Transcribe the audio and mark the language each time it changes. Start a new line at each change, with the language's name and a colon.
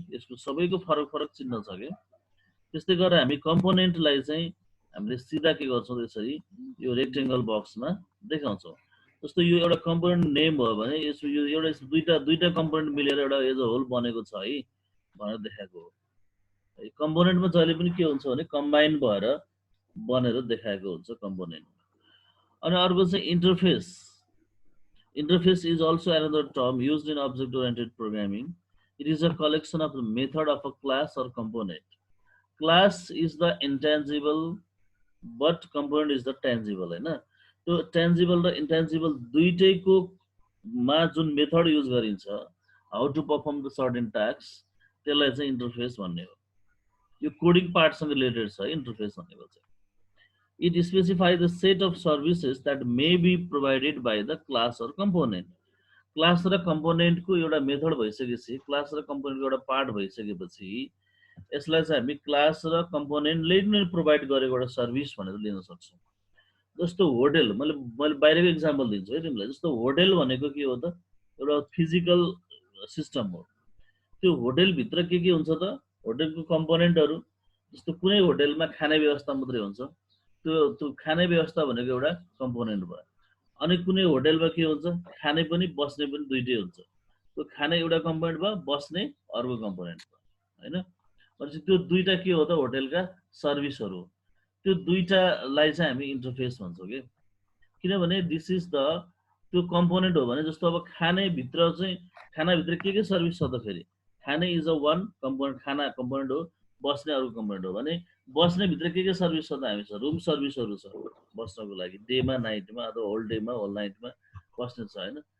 Nepali: यसको सबैको फरक फरक चिन्ह छ क्या। त्यस्तै गरेर हामी कम्पोनेन्टलाई चाहिँ हामीले सिधा के गर्छौँ, त्यसरी यो रेक्टेङ्गल बक्समा देखाउँछौँ। जस्तो यो एउटा कम्पोनेन्ट नेम भयो भने यसको यो एउटा दुईटा कम्पोनेन्ट मिलेर एउटा एज अ होल बनेको छ है भनेर देखाएको हो। कम्पोनेन्टमा जहिले पनि के हुन्छ भने कम्बाइन भएर बनेर देखाएको हुन्छ कम्पोनेन्ट। अनि अर्को चाहिँ interface.
English: Interface is also another term used in object-oriented programming. It is a collection of the method of a class or component. Class is the intangible, but component is the tangible.
Nepali: है ना? तो tangible र intangible दुईटैको मा जुन method use गरिन्छ,
English: how to perform the certain tasks,
Nepali: त्यसलाई चाहिँ interface भन्ने हो। यो कोडिङ पार्टसँग रिलेटेड छ इन्टरफेस भनेको चाहिँ।
English: It specifies the set of services that may be provided by the class or component.
Nepali: Class र कम्पोनेन्टको एउटा मेथड भइसकेपछि, क्लास र कम्पोनेन्टको एउटा पार्ट भइसकेपछि यसलाई चाहिँ हामी क्लास र कम्पोनेन्टले नै प्रोभाइड गरेको एउटा सर्भिस भनेर लिन सक्छौँ। जस्तो होटल, मैले बाहिरको इक्जाम्पल दिन्छु है तिमीलाई। जस्तो होटल भनेको के हो त? एउटा फिजिकल सिस्टम हो। त्यो होटलभित्र के हुन्छ त? होटलको कम्पोनेन्टहरू, जस्तो कुनै होटलमा खाने व्यवस्था मात्रै हुन्छ, त्यो खाने व्यवस्था भनेको एउटा कम्पोनेन्ट भयो। अनि कुनै होटलमा के हुन्छ, खाने पनि बस्ने पनि दुइटै हुन्छ। त्यो खाने एउटा कम्पोनेन्ट भयो, बस्ने अर्को कम्पोनेन्ट भयो होइन। भनेपछि त्यो दुईटा के हो त? होटलका सर्भिसहरू हो। त्यो दुईटालाई चाहिँ हामी इन्टरफेस भन्छौँ कि, किनभने दिस इज द त्यो कम्पोनेन्ट हो भने। जस्तो अब खानेभित्र चाहिँ खानाभित्र के सर्भिस छ त? फेरि खाने इज अ वान कम्पोनेन्ट, खाना कम्पोनेन्ट हो, बस्ने अर्को कम्पोनेन्ट हो भने बस्ने भित्र के सर्भिस छ त? हामी छ रुम सर्भिसहरू छ बस्नको लागि, डेमा नाइटमा अथवा होल डेमा होल नाइटमा बस्ने छ होइन।